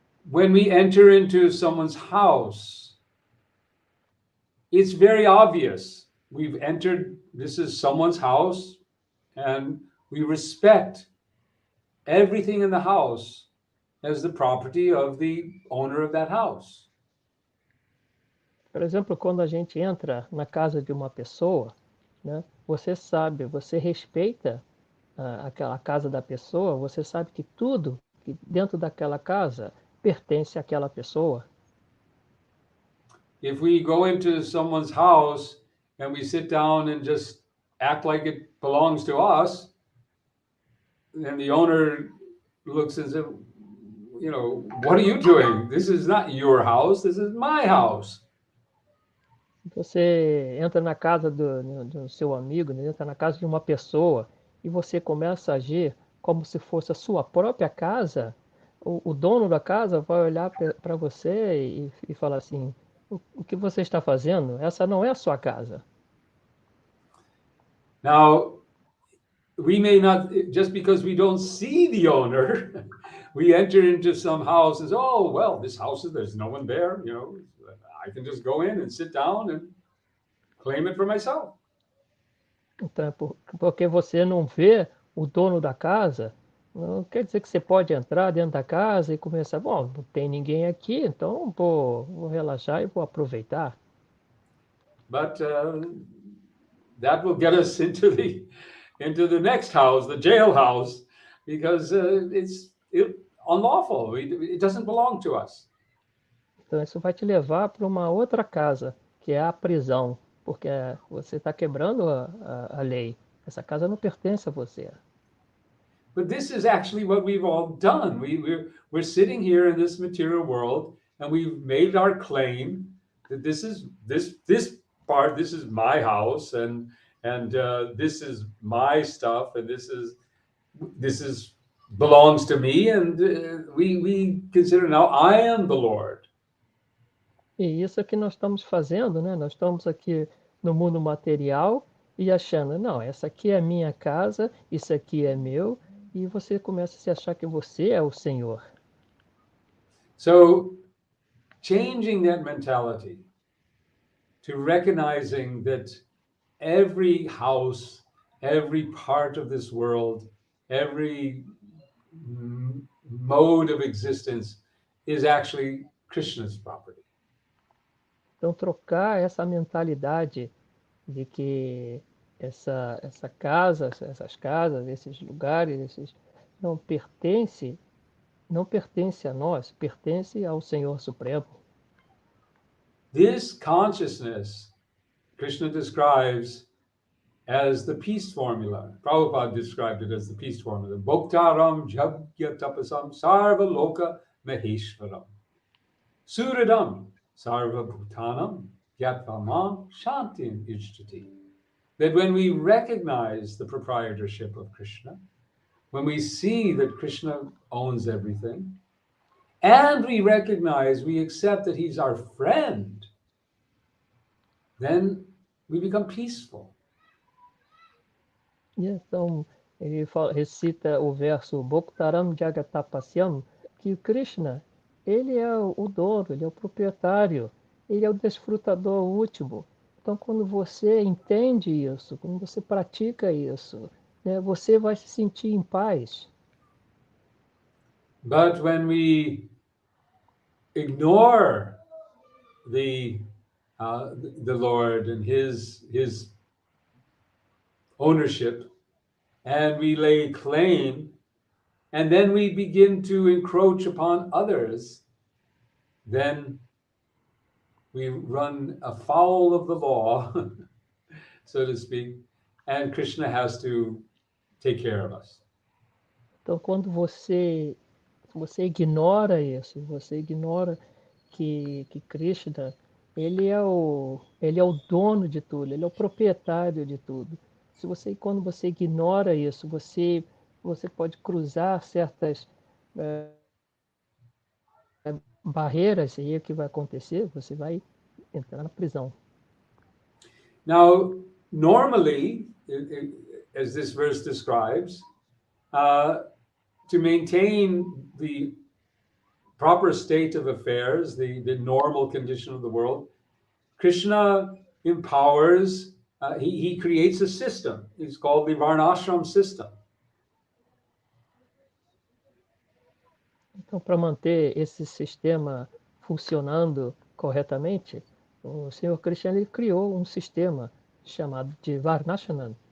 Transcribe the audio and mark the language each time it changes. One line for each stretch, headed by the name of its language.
English: when we enter into someone's house, it's very obvious. We've entered, this is someone's house, and we respect everything in the house as the property of the owner of that house.
Portuguese: por exemplo, quando a gente entra na casa de uma pessoa, né, você sabe, você respeita aquela casa da pessoa, você sabe que tudo que dentro daquela casa pertence àquela pessoa.
English: If we go into someone's house and we sit down and just act like it belongs to us, and the owner looks and says, you know, what are you doing? This is not your house, this is my house.
Portuguese: Você entra na casa do seu amigo, né? Entra na casa de uma pessoa e você começa a agir como se fosse a sua própria casa, o dono da casa vai olhar para você e falar assim, o que você está fazendo? Essa não é a sua casa.
English: Now, we may not, just because we don't see the owner, we enter into some house and say, oh, well, this house, there's no one there, you know, I can just go in and sit down and claim it for myself.
Portuguese: Então, porque você não vê o dono da casa, não quer dizer que você pode entrar dentro da casa e começar, bom, não tem ninguém aqui, então vou relaxar e vou aproveitar.
English: But that will get us into the next house, the jailhouse, because it's unlawful. It doesn't belong to us.
Portuguese: Então isso vai te levar para uma outra casa, que é a prisão, porque você está quebrando a lei. Essa casa não pertence a você.
English: But this is actually what we've all done. We're sitting here in this material world, and we've made our claim that this is my house, and this is my stuff, and this is belongs to me, and we consider now I am the Lord.
Portuguese: E isso é que nós estamos fazendo, né? Nós estamos aqui no mundo material e achando, não, essa aqui é a minha casa, isso aqui é meu, e você começa a se achar que você é o Senhor.
English: So, changing that mentality to recognizing that every house, every part of this world, every mode of existence is actually Krishna's property.
Portuguese: Então, trocar essa mentalidade de que essas casas, esses lugares, não pertence a nós, pertence ao Senhor Supremo.
English: This consciousness, Krishna describes as the peace formula. Prabhupada described it as the peace formula.
Sanskrit: Bhoktaram jagya tapasam sarva loka maheshwaram. Suradam sarva bhutanam yatvaman shantim ijtati.
English: That when we recognize the proprietorship of Krishna, when we see that Krishna owns everything, and we accept that he's our friend, then we become peaceful.
Portuguese: E então, ele recita o verso
Sanskrit: Bhoktaram Jagatapasyam,
Portuguese: que o Krishna, ele é o dono, ele é o proprietário, ele é o desfrutador último. Então, quando você entende isso, quando você pratica isso, né, você vai se sentir em paz.
English: But when we ignore the Lord and his ownership, and we lay claim, and then we begin to encroach upon others, then we run afoul of the law, so to speak, and Krishna has to take care of us.
Portuguese: Então, quando você ignora isso, você ignora que Krishna, ele é o dono de tudo, ele é o proprietário de tudo. Quando você ignora isso, você pode cruzar certas barreiras, e aí o que vai acontecer? Você vai entrar na prisão.
English: Now, normally, as this verse describes, to maintain the proper state of affairs, the normal condition of the world, Krishna empowers, he creates a system. It's called the Varnashram system.
Portuguese: Então, para manter esse sistema funcionando corretamente, o Senhor Krishna ele criou um sistema chamado de Varnashram.